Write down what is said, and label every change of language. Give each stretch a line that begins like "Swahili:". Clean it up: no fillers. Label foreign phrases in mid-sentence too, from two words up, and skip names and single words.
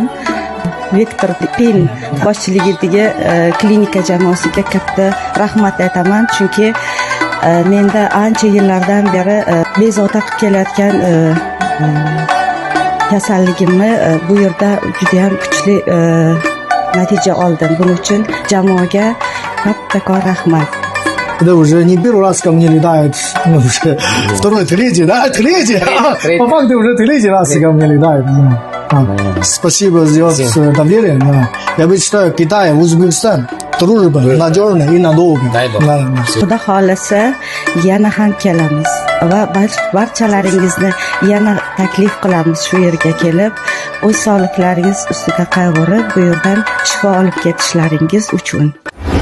Uzbek: Viktor Pin boshchiligidagi klinika jamoasiga katta rahmat aytaman, chunki menda ancha yillardan beri bezovta qilib kelayotgan kasalligimni bu yerda juda ham kuchli natija oldim. Buning uchun jamoaga kattakon rahmat.
Russian: Это уже не первый раз ко мне летает, уже второй, третий, да? Третий. По факту уже третий раз ко мне летает. Спасибо за доверие. Я бы считаю, Китай, Узбекистан, дружба надежная и надолго.
Uzbek: Xudo xolasa yana ham kelamiz va barchalaringizni yana taklif qilamiz shu yerga kelib, o'z sog'liklaringiz ustiga qayg'urib, bu yerdan shifo olib ketishlaringiz uchun.